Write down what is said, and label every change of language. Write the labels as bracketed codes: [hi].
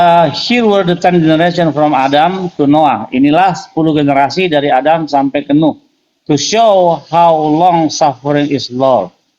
[en] Here were the 10 generation from Adam to Noah. [id] Inilah 10 generasi dari Adam sampai ke Nuh. [en] To show how long suffering is Lord.